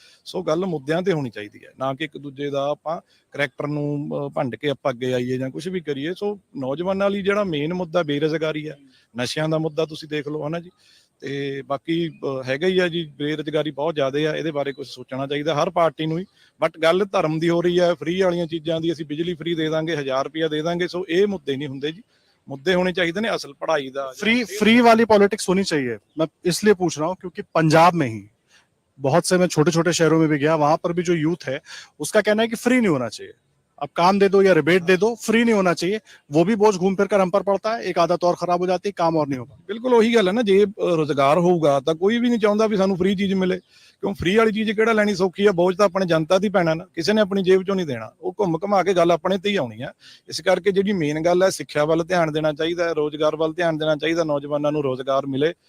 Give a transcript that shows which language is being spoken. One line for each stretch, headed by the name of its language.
Punjabi: ਸੋ ਗੱਲ ਮੁੱਦਿਆਂ ਤੇ ਹੋਣੀ ਚਾਹੀਦੀ ਹੈ, ਨਾ ਕਿ ਇੱਕ ਦੂਜੇ ਦਾ ਆਪਾਂ ਕਰੈਕਟਰ ਨੂੰ ਭੰਡ ਕੇ ਆਪਾਂ ਅੱਗੇ ਆਈਏ ਜਾਂ ਕੁਝ ਵੀ ਕਰੀਏ। ਸੋ ਨੌਜਵਾਨਾਂ ਲਈ ਜਿਹੜਾ ਮੇਨ ਮੁੱਦਾ ਬੇਰੁਜ਼ਗਾਰੀ ਹੈ, ਨਸ਼ਿਆਂ ਦਾ ਮੁੱਦਾ ਤੁਸੀਂ ਦੇਖ ਲਓ, ਹਨਾ ਜੀ। ਤੇ ਬਾਕੀ ਹੈਗਾ ਹੀ ਆ ਜੀ, ਬੇਰੁਜ਼ਗਾਰੀ ਬਹੁਤ ਜ਼ਿਆਦਾ ਆ, ਇਹਦੇ ਬਾਰੇ ਕੁਝ ਸੋਚਣਾ ਚਾਹੀਦਾ ਹਰ ਪਾਰਟੀ ਨੂੰ ਹੀ। ਬਟ ਗੱਲ ਧਰਮ ਦੀ ਹੋ ਰਹੀ ਹੈ, ਫ੍ਰੀ ਵਾਲੀਆਂ ਚੀਜ਼ਾਂ ਦੀ, ਅਸੀਂ ਬਿਜਲੀ ਫ੍ਰੀ ਦੇ ਦਾਂਗੇ, 1000 ਰੁਪਇਆ ਦੇ ਦਾਂਗੇ। ਸੋ ਇਹ ਮੁੱਦੇ ਨਹੀਂ ਹੁੰਦੇ ਜੀ, मुद्दे होने चाहिए ने असल पढ़ाई दा।
Hindi: फ्री वाली पॉलिटिक्स होनी चाहिए। मैं इसलिए पूछ रहा हूँ क्योंकि पंजाब में ही बहुत से, मैं छोटे छोटे शहरों में भी गया, वहां पर भी जो यूथ है उसका कहना है कि फ्री नहीं होना चाहिए। अब काम दे दो या रिबेट दे दो, फ्री नहीं होना चाहिए। वो भी बोझ घूम फिर कर हम पर पड़ता है, एक आदत और खराब हो जाती है, काम और नहीं होगा।
Punjabi: बिल्कुल ਉਹੀ ਗੱਲ ਹੈ ਨਾ, ਜੇ ਰੋਜ਼ਗਾਰ ਹੋਊਗਾ ਤਾਂ ਕੋਈ ਵੀ ਨਹੀਂ ਚਾਹੁੰਦਾ ਵੀ ਸਾਨੂੰ ਫ੍ਰੀ ਚੀਜ਼ ਮਿਲੇ। ਕਿਉਂ ਫ੍ਰੀ ਵਾਲੀ ਚੀਜ਼ ਕਿਹੜਾ ਲੈਣੀ ਸੌਖੀ ਆ, ਬੋਝ ਤਾਂ ਆਪਣੇ ਜਨਤਾ ਤੇ ਪੈਣਾ ਨਾ, ਕਿਸੇ ਨੇ ਆਪਣੀ ਜੇਬ ਚੋਂ ਨਹੀਂ ਦੇਣਾ। ਉਹ ਘੁੰਮ ਘਮਾ ਕੇ ਗੱਲ ਆਪਣੇ ਤੇ ਹੀ ਆਉਣੀ ਆ। ਇਸ ਕਰਕੇ ਜਿਹੜੀ ਮੇਨ ਗੱਲ ਹੈ, ਸਿੱਖਿਆ ਵੱਲ ਧਿਆਨ ਦੇਣਾ ਚਾਹੀਦਾ, ਰੋਜ਼ਗਾਰ ਵੱਲ ਧਿਆਨ ਦੇਣਾ ਚਾਹੀਦਾ, ਨੌਜਵਾਨਾਂ ਨੂੰ ਰੋਜ਼ਗਾਰ ਮਿਲੇ।